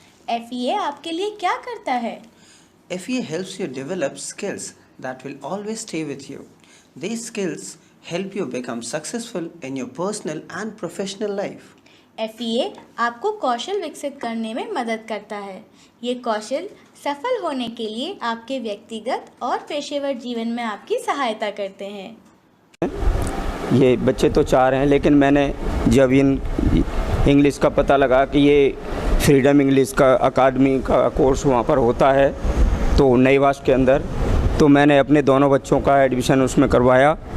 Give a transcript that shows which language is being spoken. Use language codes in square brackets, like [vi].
[hi] FEA आपके लिए क्या करता है? [en] FEA helps you develop skills that will always stay with you. These skills help you become successful in your personal and professional life. [hi] FEA आपको कौशल विकसित करने में मदद करता है। ये कौशल सफल होने के लिए आपके व्यक्तिगत और पेशेवर जीवन में आपकी सहायता करते हैं। ये बच्चे तो 4 हैं, लेकिन मैंने जब इंग्लिश का पता लगा कि ये फ्रीडम इंग्लिश का अकादमी का कोर्स वहाँ पर होता है तो नईवास के अंदर, तो मैंने अपने दोनों बच्चों का एडमिशन उसमें करवाया।